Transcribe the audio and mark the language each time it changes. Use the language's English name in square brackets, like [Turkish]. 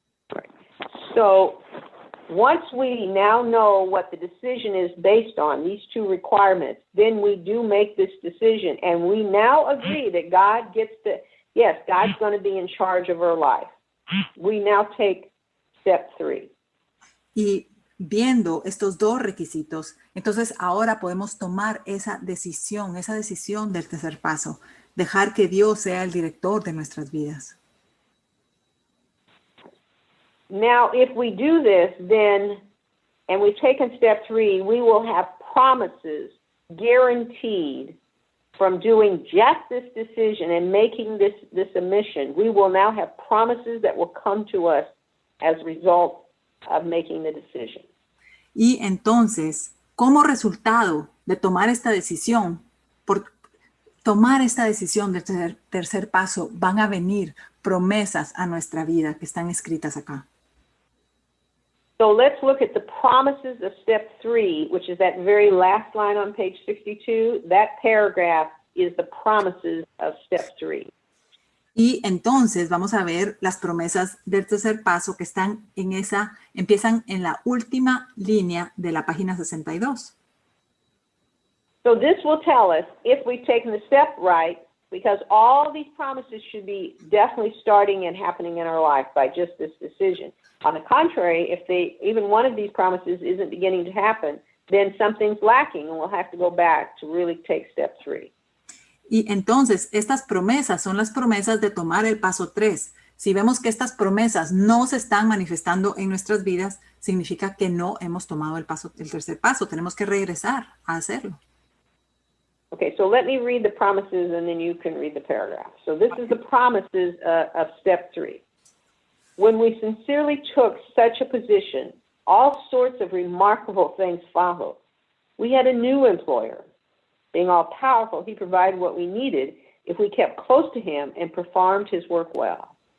[English] Right. So once we now know what the decision is based on, these two requirements, then we do make this decision and we now agree that God gets to, yes, God's going to be in charge of our life. We now take step 3. [Spanish] Y viendo estos dos requisitos, entonces ahora podemos tomar esa decisión del tercer paso, dejar que Dios sea el director de nuestras vidas. [English] Now, if we do this, then, and we've taken step 3, we will have promises guaranteed from doing just this decision and making this a mission. We will now have promises that will come to us as a result of making the decision. [Spanish] Y entonces, como resultado de tomar esta decisión, por tomar esta decisión del tercer paso, van a venir promesas a nuestra vida que están escritas acá. [English] So let's look at the promises of step 3, which is that very last line on page 62. That paragraph is the promises of step 3. [Spanish] Y entonces vamos a ver las promesas del tercer paso que están empiezan en la última línea de la página 62. [English] So this will tell us if we've taken the step right, because all these promises should be definitely starting and happening in our life by just this decision. On the contrary, if even one of these promises isn't beginning to happen, then something's lacking and we'll have to go back to really take step 3. [Spanish] Y entonces, estas promesas son las promesas de tomar el paso 3. Si vemos que estas promesas no se están manifestando en nuestras vidas, significa que no hemos tomado el tercer paso. Tenemos que regresar a hacerlo. [English] Okay, so let me read the promises and then you can read the paragraph. So this is the promises of step 3. When we sincerely took such a position, all sorts of remarkable things followed. We had a new employer. Being all-powerful, he provided what we needed if we kept close to him and performed his work well.